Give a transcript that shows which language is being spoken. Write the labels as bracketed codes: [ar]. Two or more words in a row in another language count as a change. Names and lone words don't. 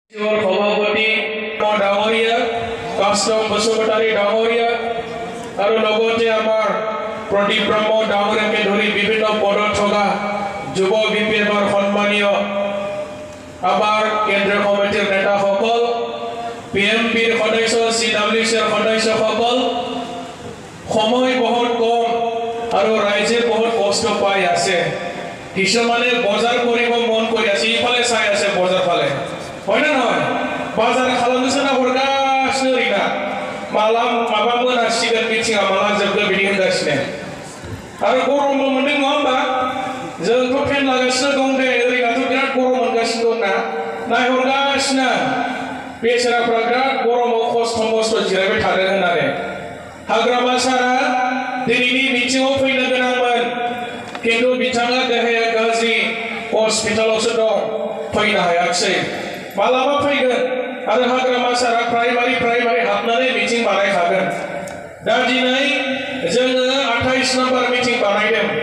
[as] সভাপতি ডাঙৰীয়া কাষ্টম বসুমতাৰী ডাঙৰীয়া আৰু লগতে আমাৰ প্ৰদীপ ব্ৰহ্ম ডাঙৰীয়াকে ধৰি বিভিন্ন পদত থকা যুৱ বিপিএমৰ সন্মানীয় আমাৰ কেন্দ্ৰীয় কমিটিৰ নেতাসকল পিএমপিৰ সদস্য চিডব্লিউচিৰ সদস্যসকল সময় বহুত কম আৰু ৰাইজে বহুত কষ্ট পাই আছে কিছুমানে বজাৰ কৰিব মন কৰি আছে ইফালে চাই আছে বজাৰ ফালে হয় না নহয় [brx] बाजार खालामनोसोना हरगासिनो ओरैना माला माबा मोनासिगोन मिथिङा माला जोबगोन बिदि होनगासिनो आरो गरमबो मोनदों नङा होमबा जोंथ' फेन लागासिनो दं दे ओरैनाथ' बिराद गरम मोनगासिनो दं ना नायहरगासिनो बेसेराफ्रा बिराद गरमाव खस्थ' जिरायबाय थादों होननानै हाग्रामा सारा दिनैनि मिथिङाव फैनो गोनांमोन खिन्थु बिथाङा देहाया गाज्रि हस्पिटालावसो दं फैनो हायाखिसै मालाबा फैगोन आरो हाग्रामा सारा प्राइमारि हाबनानै मिटिं बानायखागोन दा दिनै जोङो 28 नम्बर मिटिं बानायदों